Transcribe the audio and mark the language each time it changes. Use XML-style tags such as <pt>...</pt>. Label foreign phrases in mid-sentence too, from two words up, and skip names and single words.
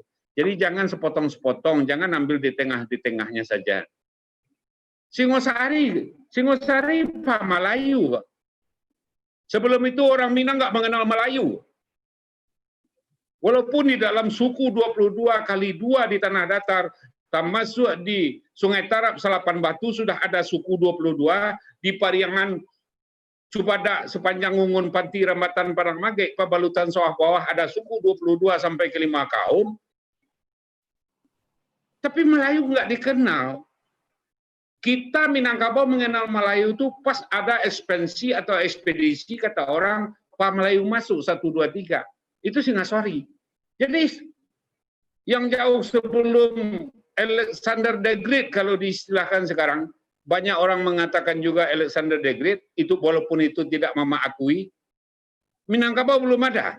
<id>Jadi jangan sepotong-sepotong, jangan ambil di tengah-tengahnya saja. Singosari Pak Melayu. Sebelum itu orang Minang nggak mengenal Melayu. Walaupun di dalam suku 22 kali 2 di tanah datar, termasuk di Sungai Tarap, Salapan Batu sudah ada suku 22, di Pariangan Cubadak sepanjang Ngungun Panti Rambatan Parang Magek, Pabalutan Sawah Bawah ada suku 22 sampai ke 5 kaum. Tapi Melayu nggak dikenal. Kita Minangkabau mengenal Melayu itu pas ada ekspansi atau ekspedisi kata orang Pak Melayu masuk 1, 2, 3. Itu Singasari. Jadi yang jauh sebelum Alexander the Great kalau diistilahkan sekarang, banyak orang mengatakan juga Alexander the Great, itu walaupun itu tidak Mama akui, Minangkabau belum ada.</id>